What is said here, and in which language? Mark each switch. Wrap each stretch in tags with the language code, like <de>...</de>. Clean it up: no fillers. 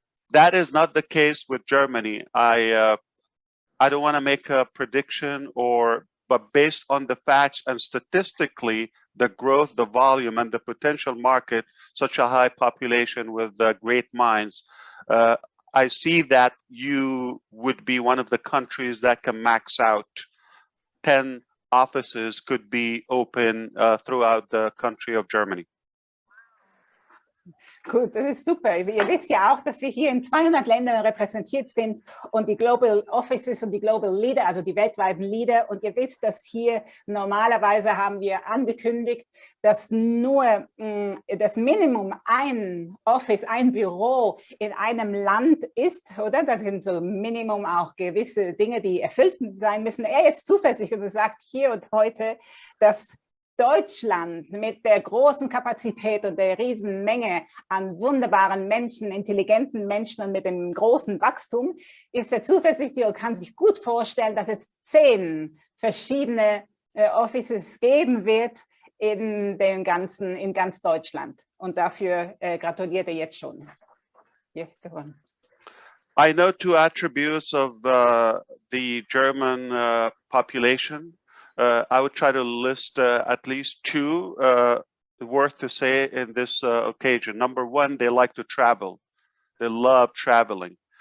<en>That is not the case with Germany. I don't want to make a prediction, but based on the facts and statistically, the growth, the volume, and the potential market, such a high population with great minds, I see that you would be one of the countries that can max out 10 offices could be open throughout the country of Germany.</en> <de>Gut, das ist super. Ihr wisst ja auch, dass wir hier in 200 Ländern repräsentiert sind und die Global Offices und die Global Leader, also die weltweiten Leader. Und ihr wisst, dass hier normalerweise haben wir angekündigt, dass nur das Minimum ein Office, ein Büro in einem Land ist, oder? Das sind so Minimum auch gewisse Dinge, die erfüllt sein müssen. Er jetzt zuversichtlich und sagt hier und heute, dass Deutschland mit der großen Kapazität und der riesen Menge an wunderbaren Menschen, intelligenten Menschen und mit dem großen Wachstum ist er zuversichtlich und kann sich gut vorstellen, dass es 10 verschiedene Offices geben wird in ganz Deutschland. Und dafür gratuliert er jetzt schon.</de> <en>Yes, go on. I know 2 attributes of the German population. I would try to list at least 2 worth to say in this occasion. Number 1, they like to travel. They love traveling.</en>